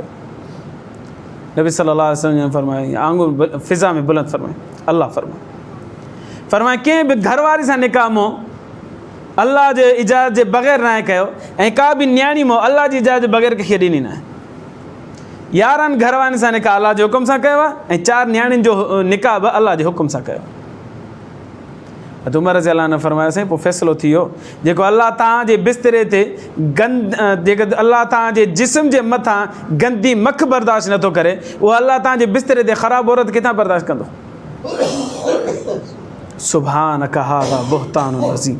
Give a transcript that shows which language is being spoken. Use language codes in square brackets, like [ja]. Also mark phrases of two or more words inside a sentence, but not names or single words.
[sd] नबी [ar] صلى الله عليه وسلم [sd] फरमाया आंगुर फिज़ा में बुलंद फरमाए अल्लाह फरमाए कंहिं बि घरवारी सां निकाह मूं अल्लाह जे इजाज़त जे बग़ैर न कयो ऐं का बि न्याणी मूं अल्लाह जी इजाज़त जे बग़ैर कंहिंखे ॾिनी न आहे। 11 घरवारियुनि सां निकाह अल्लाह जे हुकुम सां कयो आहे ऐं 4 न्याणियुनि जो निकाह बि अल्लाह जे हुकुम सां कयो। हज़रत उमर [ar] رضي الله عنه [sd] फरमायो साईं पोइ फ़ैसिलो थी वियो जेको अल्लाह तव्हांजे बिस्तरे ते जेको अल्लाह तव्हांजे जिस्म जे मथां गंदी मख बर्दाश्त नथो करे, उहो अल्लाह तव्हांजे बिस्तरे ते ख़राबु औरत किथां बर्दाश्त कंदो? [ar] سبحانك هذا بهتان عظيم.